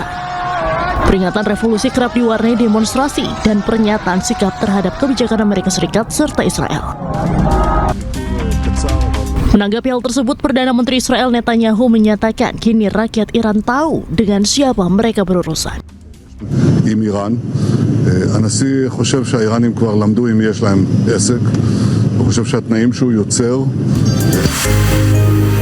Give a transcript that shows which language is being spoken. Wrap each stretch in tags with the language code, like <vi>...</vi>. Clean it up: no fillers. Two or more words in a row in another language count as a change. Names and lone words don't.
<id>Peringatan revolusi kerap diwarnai demonstrasi dan pernyataan sikap terhadap kebijakan Amerika Serikat serta Israel. Menanggapi hal tersebut, Perdana Menteri Israel Netanyahu menyatakan kini rakyat Iran tahu dengan siapa mereka berurusan.</id> <he>עם איראן. הנשיא חושב שהאיראנים כבר למדו אם יש להם עסק, הוא חושב שהתנאים שהוא יוצר</he>